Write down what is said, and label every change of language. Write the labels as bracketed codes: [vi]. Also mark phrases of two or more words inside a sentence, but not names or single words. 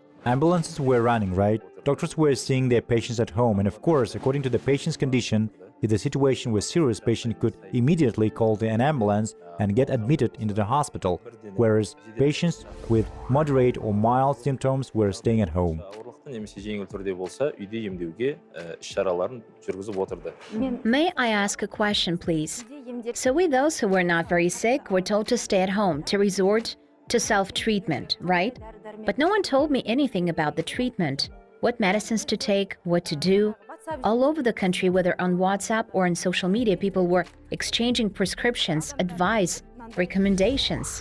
[en] Ambulances were running, right? Doctors were seeing their patients at home, and of course, according to the patient's condition, if the situation was serious, patient could immediately call an ambulance and get admitted into the hospital, whereas patients with moderate or mild symptoms were staying at home. [kk] немесе жеңіл түрде болса, үйде емдеуге іс-шараларын жүргізіп отырды. [en] May I ask a question, please? So we those who were not very sick were told to stay at home, to resort to self-treatment, right? But no one told me anything about the treatment, what medicines to take, what to do. All over the country, whether on WhatsApp or on social media, people were exchanging prescriptions, advice, recommendations.